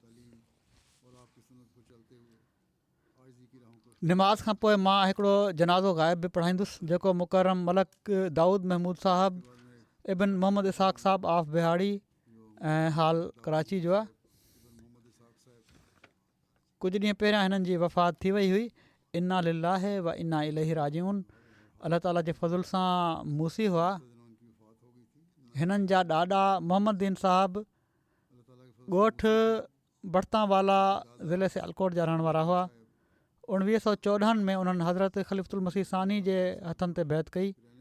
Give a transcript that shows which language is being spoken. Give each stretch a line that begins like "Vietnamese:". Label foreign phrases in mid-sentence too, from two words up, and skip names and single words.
Sindhi: निमाज़ खां पोइ मां हिकिड़ो जनाज़ो ग़ाइब बि पढ़ाईंदुसि जेको मुकरम मलक दाऊद महमूद साहब इबिन मोहम्मद इसाक़ साहब ऑफ बिहाड़ी ऐं हाल कराची जो आहे। कुझु ॾींहं पहिरियां हिननि जी वफ़ात थी वई हुई।
Arabic: إنا لله وإنا إليه راجعون.
Sindhi: अलाह ताला जे फज़ुल सां मूसी हुआ। हिननि जा ॾाॾा मोहम्मद दीन साहब ॻोठु बड़तांवाला ज़िले सियालकोट जा रहण वारा हुआ। 1914 में उन्हनि हज़रत ख़लीफ़ुल मसीह सानी जे हथनि ते बैत कई।